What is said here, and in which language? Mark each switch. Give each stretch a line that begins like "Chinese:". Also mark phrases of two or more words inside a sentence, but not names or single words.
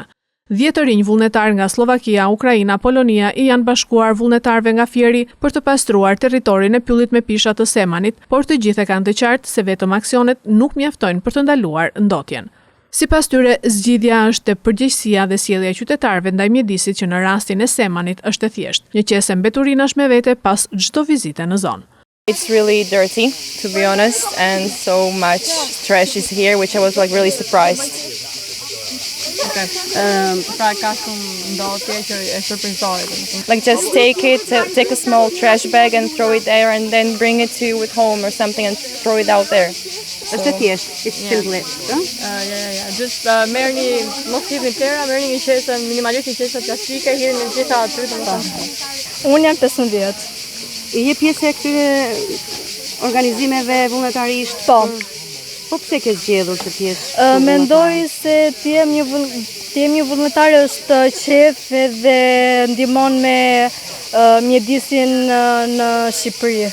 Albanian: 10 të rinj vullnetar nga Slovakia, Ukraina, Polonia i janë bashkuar vullnetarve nga Fieri për të pastruar territorin e pyllit me pisha të Semanit, por të gjithë e kanë të qartë se vetëm aksionet nuk mjaftojnë për të ndaluar ndotjen. Sipas tyre, zgjidhja është përgjegjësia dhe sjellja e qytetarëve ndaj mjedisit që në rastin e Semanit është e thjeshtë, një qese mbeturinash me vete pas çdo vizite në zonë.
English: It's really dirty, to be honest, and so much trash is here, which I was really surprised. Okay.
Albanian: Pra ka shumë ndotje që e surprizoi.
English: Just take a small trash bag and throw it there, and then bring it to you with home or something and throw it out there.
Albanian: Është e thjeshtë,
English: it's simple.
Albanian: Just merrni mos hidhni tëra, merrni një qese minimalisht, një qese plastike, hirni në gjitha aty. Unë jam 15. Je pjesë e këtyre organizimeve vullnetarisht? Po. Po pse ke zgjedhur të pjesë? Mendoj se të jem një vullnetar është qef edhe ndihmon me mjedisin në Shqipëri.